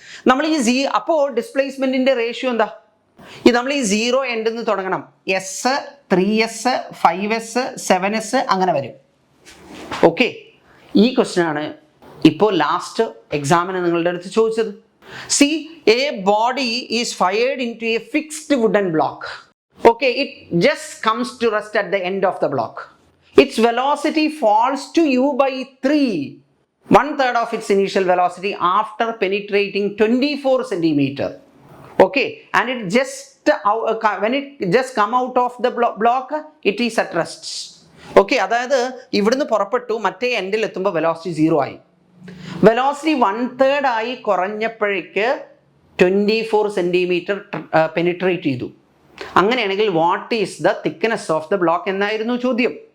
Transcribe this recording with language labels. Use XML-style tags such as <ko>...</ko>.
<ml>നമ്മൾ ഈ അപ്പോൾ ഡിസ്പ്ലേസ്മെന്റിന്റെ റേഷ്യോ എന്താ, നമ്മൾ ഈ 0 എൻഡിൽ നിന്ന് തുടങ്ങണം, S 3s 5s 7s അങ്ങനെ വരും. ഓക്കെ, ഈ ക്വസ്റ്റ്യൻ ആണ് ഇപ്പോൾ ലാസ്റ്റ് എക്സാമിന് നിങ്ങളുടെ അടുത്ത് ചോദിച്ചത്.</ml> <en>C, a body is fired into a fixed wooden block. Okay, it just comes to rest at the end of the block. Its velocity falls to u/3, 1/3 of its initial velocity after penetrating 24 centimeter. Okay, and it just when it just come out of the block, it is at rest.</en> <ml>Okay, അതായത് ഇവിടുന്ന് പുറപ്പെട്ടു, മറ്റേ എൻഡിൽ എത്തുമ്പോൾ velocity 0 ആയി. Velocity 1/3 ആയി കുറഞ്ഞപ്പോഴേക്ക് 24 centimetre penetrate ചെയ്തു. അങ്ങനെയാണെങ്കിൽ</ml> <en>what is the thickness of the block</en> <ml>എന്നായിരുന്നു ചോദ്യം.</ml>